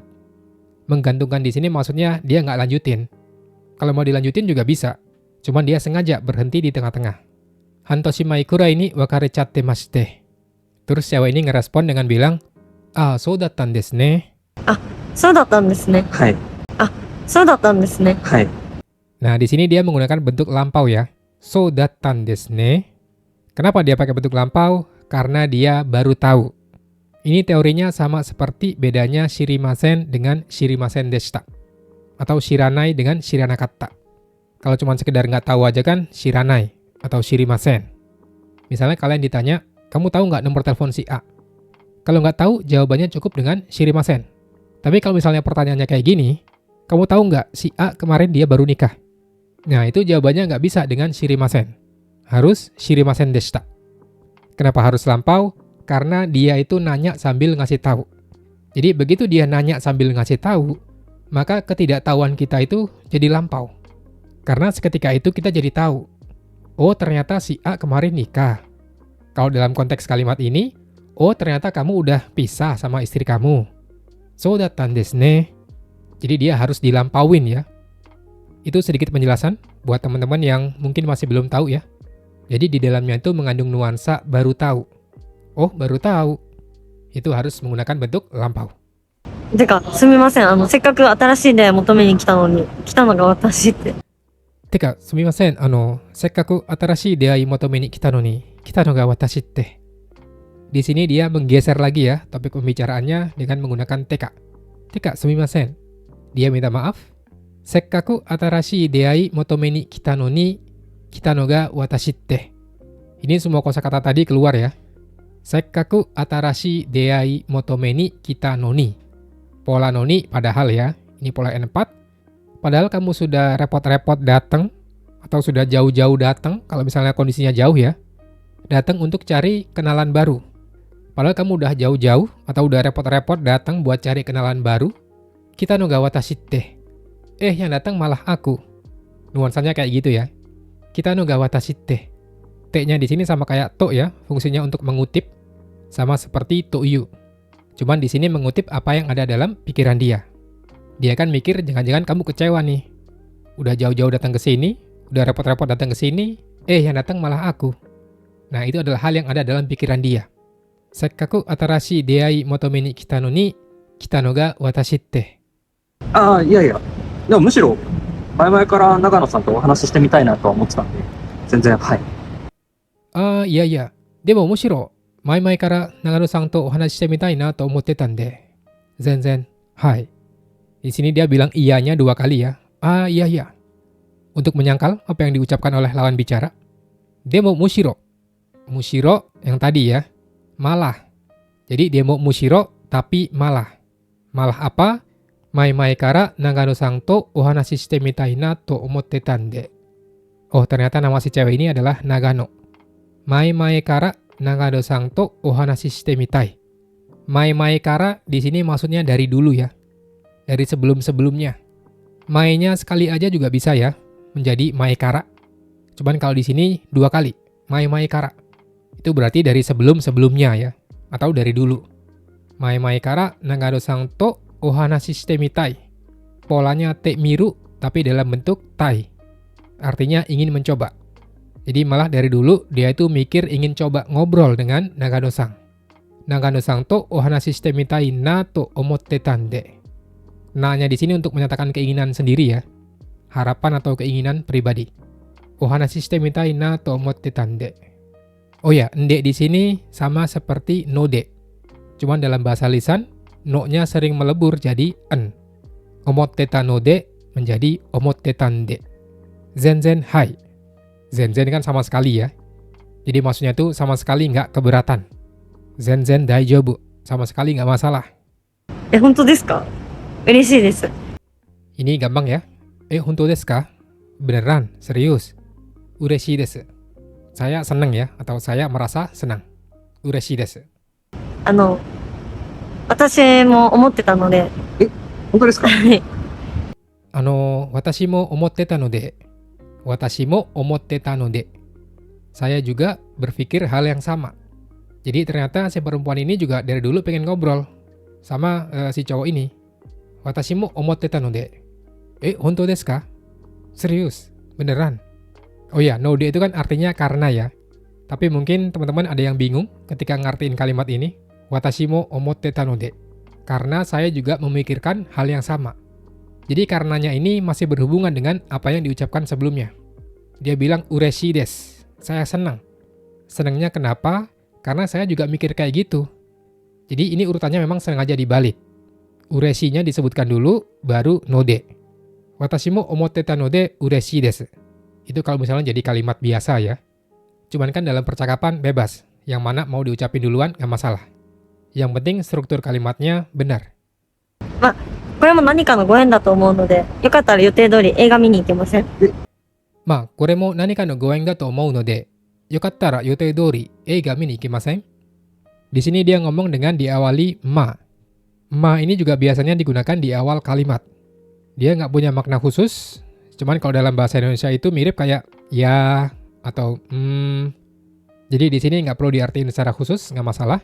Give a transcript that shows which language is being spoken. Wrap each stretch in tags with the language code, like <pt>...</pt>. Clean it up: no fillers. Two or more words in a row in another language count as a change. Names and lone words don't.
<id>Menggantungkan di sini maksudnya dia nggak lanjutin. Kalau mau dilanjutin juga bisa. Cuman dia sengaja berhenti di tengah-tengah.</id> <ja>半年前くらいに別れちゃってまして.</ja> <id>Terus cewek ini ngerespon dengan bilang,</id> <ja>そうだったんですね. そうだったんですね。はい。そうだったんですね。はい。</ja> <id>Nah, di sini dia menggunakan bentuk lampau ya.</id> <ja>そうだったんですね.</ja> <id>Kenapa dia pakai bentuk lampau? Karena dia baru tahu. Ini teorinya sama seperti bedanya shirimasen dengan</id> <ja>知りませんでした.</ja> <id>Atau shiranai dengan shiranakatta. Kalau cuma sekedar nggak tahu aja kan shiranai atau shirimasen. Misalnya kalian ditanya, kamu tahu nggak nomor telepon si A? Kalau nggak tahu, jawabannya cukup dengan shirimasen. Tapi kalau misalnya pertanyaannya kayak gini, kamu tahu nggak si A kemarin dia baru nikah? Nah, itu jawabannya nggak bisa dengan shirimasen.</id> <ja>Harus 知りませんでした.</ja> <id>Kenapa harus lampau? Karena dia itu nanya sambil ngasih tahu. Jadi begitu dia nanya sambil ngasih tahu, maka ketidaktahuan kita itu jadi lampau. Karena seketika itu kita jadi tahu, oh ternyata si A kemarin nikah. Kalau dalam konteks kalimat ini, oh ternyata kamu udah pisah sama istri kamu.</id> <ja>そうだったんですね.</ja> <id>Jadi dia harus dilampauin ya. Itu sedikit penjelasan buat teman-teman yang mungkin masih belum tahu ya. Jadi di dalamnya itu mengandung nuansa baru tahu. Oh, baru tahu. Itu harus menggunakan bentuk lampau.</id> <ja>てか、すみません。せっかく新しい出会い求めに来たのに、来たのが私って。てか、すみません. せっかく新しい出会い求めに来たのに、来たのが私って.</ja> <id>Di sini dia menggeser lagi ya topik pembicaraannya dengan menggunakan teka.</id> <ja>てか、すみません.</ja> <id>Dia minta maaf.</id> <ja>せっかく新しい出会い求めに来たのが私って.</ja> <id>Ini semua kosakata tadi keluar ya.</id> <ja>せっかく新しい出会い求めに来たのに.</ja> <id>Pola noni padahal ya. Ini pola N4. Padahal kamu sudah repot-repot datang atau sudah jauh-jauh datang, kalau misalnya kondisinya jauh ya. Datang untuk cari kenalan baru. Padahal kamu udah jauh-jauh atau udah repot-repot datang buat cari kenalan baru.</id> <ja>来たのが私って.</ja> <id>Yang datang malah aku. Nuansanya kayak gitu ya.</id> <ja>来たのが私って.</ja> <id>T-nya di sini sama kayak to ya, fungsinya untuk mengutip, sama seperti</id> <ja>という.</ja> <id>Cuman di sini mengutip apa yang ada dalam pikiran dia. Dia kan mikir jangan-jangan kamu kecewa nih. Udah jauh-jauh datang ke sini, udah repot-repot datang ke sini, yang datang malah aku. Nah, itu adalah hal yang ada dalam pikiran dia.</id> <ja>せっかく新しい出会い求めに来たのが私って. いやいや。でもむしろ、前々から長野さんとお話ししてみたいなとは思ってたんで、全然、はい。いやいや。でもむしろ、前々から長野さんとお話ししてみたいなと思ってたんで、全然、はい.</ja> <id>Di sini dia bilang iyanya 2 kali ya.</id> <ja>いやいや.</ja> <id>Untuk menyangkal apa yang diucapkan oleh lawan bicara.</id> <ja>でもむしろ.</ja> <id>Mushiro yang tadi ya. Malah. Jadi</id> <ja>でもむしろ</ja> <id>tapi malah. Malah apa?</id> <ja>前から長野さんとお話ししてみたいなと思ってたんで.</ja> <id>Oh, ternyata nama si cewek ini adalah Nagano.</id> <ja>前から長野さんとお話ししてみたい. 前から</ja> <id>di sini maksudnya dari dulu ya. Dari sebelum-sebelumnya. Mai-nya sekali aja juga bisa ya, menjadi</id> <ja>前から.</ja> <id>Cuman kalau di sini 2 kali,</id> <ja>前から.</ja> <id>Itu berarti dari sebelum-sebelumnya ya, atau dari dulu.</id> <ja>前から長野さんとお話ししてみたい.</ja> <id>Polanya</id> <ja>てみる</ja> <id>tapi dalam bentuk tai. Artinya ingin mencoba. Jadi malah dari dulu dia itu mikir ingin coba ngobrol dengan Nagano-san.</id> <ja>長野さんとお話ししてみたいなと思ってたんで.</ja> <id>Na-nya di sini untuk menyatakan keinginan sendiri ya. Harapan atau keinginan pribadi.</id> <ja>お話ししてみたいなと思ってたんで.</ja> <id>Oh ya, ende di sini sama seperti node. Cuman dalam bahasa lisan, no-nya sering melebur jadi en.</id> <ja>思ってたので menjadi 思ってたんで. 全然はい.</ja> <id>Zenzen kan sama sekali ya. Jadi maksudnya itu sama sekali nggak keberatan.</id> <ja>全然大丈夫.</ja> <id>Sama sekali nggak masalah.</id> <ja>本当ですか？嬉しいです。</ja> <id>Ini gampang ya.</id> <ja>本当ですか?</ja> <id>Beneran, serius.</id> <ja>嬉しいです.</ja> <id>Saya senang ya, atau saya merasa senang.</id> <ja>嬉しいです. 私も思ってたので、本当ですか？私も思ってたので。私も思ってたので.</ja> <id>Saya juga berpikir hal yang sama. Jadi ternyata si perempuan ini juga dari dulu pengen ngobrol sama si cowok ini.</id> <ja>私も思ってたので. 本当ですか?</ja> <id>Serius? Beneran? Oh ya, node itu kan artinya karena ya. Tapi mungkin teman-teman ada yang bingung ketika ngartiin kalimat ini.</id> <ja>私も思ってたので.</ja> <id>Karena saya juga memikirkan hal yang sama. Jadi karenanya ini masih berhubungan dengan apa yang diucapkan sebelumnya. Dia bilang</id> <ja>嬉しいです.</ja> <id>Saya senang. Senangnya kenapa? Karena saya juga mikir kayak gitu. Jadi ini urutannya memang sengaja dibalik. Ureshii-nya disebutkan dulu, baru node.</id> <ja>私も思ってたので嬉しいです.</ja> <id>Itu kalau misalnya jadi kalimat biasa ya. Cuman kan dalam percakapan bebas. Yang mana mau diucapin duluan gak masalah. Yang penting struktur kalimatnya benar.</id> <ja>これも何かのご縁だと思うので、よかったら予定通り映画見に行けません？これも何かのご縁だと思うので、よかったら予定通り映画見に行けません?</ja> <id>Di sini dia ngomong dengan diawali ma. Ma ini juga biasanya digunakan di awal kalimat. Dia nggak punya makna khusus, cuman kalau dalam bahasa Indonesia itu mirip kayak ya atau Jadi di sini nggak perlu diartiin secara khusus, nggak masalah.</id>